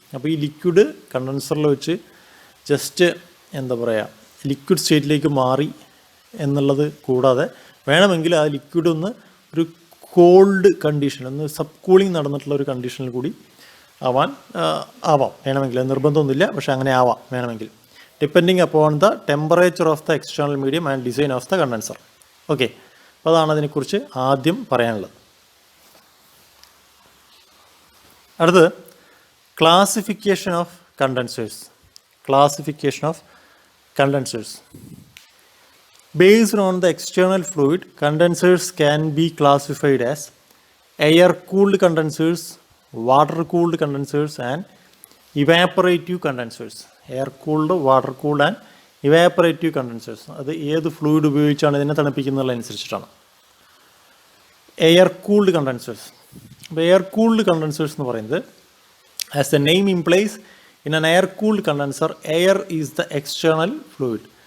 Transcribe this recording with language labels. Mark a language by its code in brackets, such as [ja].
[ml] അപ്പോൾ ഈ ലിക്വിഡ് കണ്ടൻസറിൽ വെച്ച് ജസ്റ്റ് എന്താ പറയുക, ലിക്വിഡ് സ്റ്റേറ്റിലേക്ക് മാറി എന്നുള്ളത് കൂടാതെ വേണമെങ്കിൽ ആ ലിക്വിഡ് ഒന്ന് ഒരു കോൾഡ് കണ്ടീഷൻ, ഒന്ന് സബ് കൂളിംഗ് നടന്നിട്ടുള്ള ഒരു കണ്ടീഷനിൽ കൂടി ആവാം വേണമെങ്കിൽ. നിർബന്ധമൊന്നുമില്ല, പക്ഷേ അങ്ങനെ ആവാം വേണമെങ്കിൽ. [en] depending upon the temperature of the external medium and design of the condenser. [ml] Okay, അപ്പോൾ അതാണ് അതിനെക്കുറിച്ച് ആദ്യം പറയാനുള്ളത്. അടുത്തത് [en] classification of condensers. Classification of condensers. Based on the external fluid, condensers can be classified as air-cooled condensers, water-cooled condensers, and evaporative condensers. Air-cooled, water-cooled, and evaporative condensers. [ml] അത് ഏത് fluid ഉപയോഗിച്ചാണ് ഇതിനെ തണുപ്പിക്കുന്നതിനനുസരിച്ചിട്ടാണ്. [en] Air cooled condensers. [ml] അപ്പോൾ air-cooled condensers എന്ന് പറയുന്നത്, [en] as the name implies, in an air-cooled condenser, air is the external fluid.